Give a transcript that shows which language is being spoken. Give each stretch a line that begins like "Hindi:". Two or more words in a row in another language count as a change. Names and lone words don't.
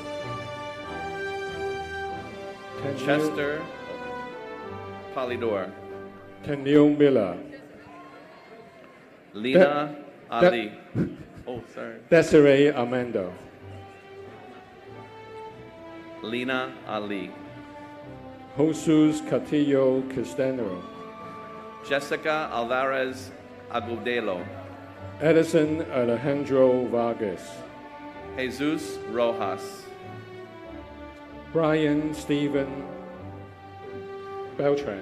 English: Chester Polidor, Kenil Miller, Lena Ali. Oh, sorry. Desiree Amando, Lena Ali, Jesus Castillo Castanero, Jessica Alvarez Agudelo, Edison Alejandro Vargas, Jesus Rojas, Brian Stephen Beltran,